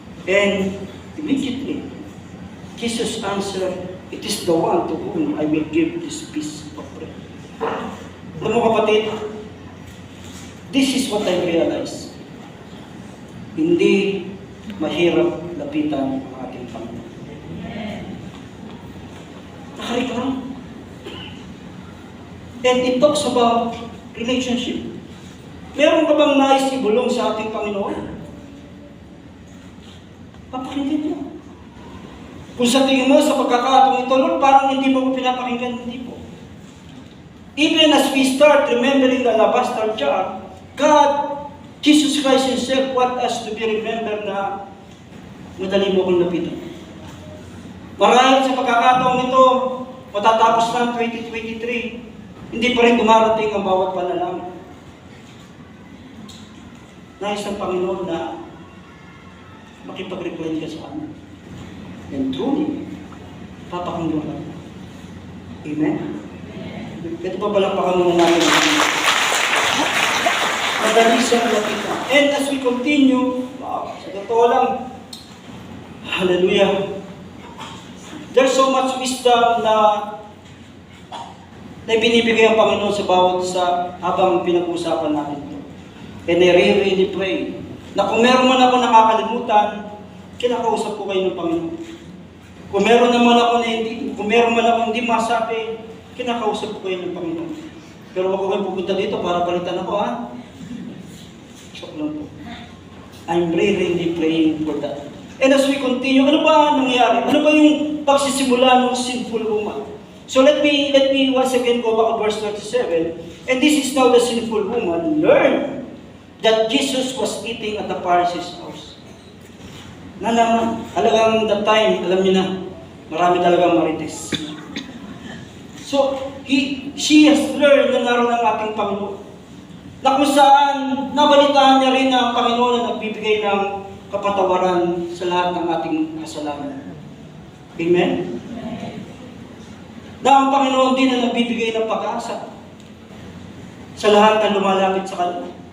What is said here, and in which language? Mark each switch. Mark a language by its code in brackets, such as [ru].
[en] And immediately, Jesus answered, it is the one to whom I will give this piece of bread. [tl] Alam mo kapatid, [en] this is what I realized. [tl] Hindi mahirap lapitan ang ating Panginoon. Nakareklam. [en] And it talks about relationship. [tl] Meron ka bang nais ibulong sa ating Panginoon? Papakinggan mo. Kung sa tingin mo, sa pagkakataong ito, Lord, parang hindi mo pinapakinggan, hindi po. [en] Even as we start remembering the alabaster jar, God, Jesus Christ Himself, want us to be remembered [tl] na madali mo kong lapitan. Marahil sa pagkakataong ito, matatapos ng 2023, hindi pa rin dumarating ang bawat panalangin. Nais ng Panginoon na makipag-recline ka sa Kanya. [en] And truly, [tl] papakinggan ka. Amen? Ito pa palang pakanungan namin. Madali siyang lapitan. [en] And as we continue, [tl] sa totoo lang, [en] hallelujah, there's so much wisdom na [tl] na binibigay ang Panginoon sa bawat isa habang pinag-uusapan natin ito. [en] And I really pray [tl] na kung meron man ako nakakalimutan, kinakausap ko kayo ng Panginoon. Kung meron man ako hindi masabi, kinakausap ko kayo ng Panginoon. Pero wag ko kayo pupunta dito para palitan ako, ha? Joke lang po. [en] I'm really praying for that. And as we continue, [tl] ano ba nangyari? Ano ba yung pagsisimula ng sinful woman? [en] So let me once again go back to verse 37. And this is now the sinful woman learned that Jesus was eating at the Pharisee's house. [tl] Nalaman, halagang [en] that time, [tl] alam niyo na, marami talagang marites. [en] So, she has learned [tl] na naroon ang ating Panginoon. Na kung saan, nabalitaan niya rin na ang Panginoon na nagbibigay ng kapatawaran sa lahat ng ating kasalanan. Amen? Na ang Panginoon din na nagbibigay ng pag-asa sa lahat na lumalapit sa Kanya.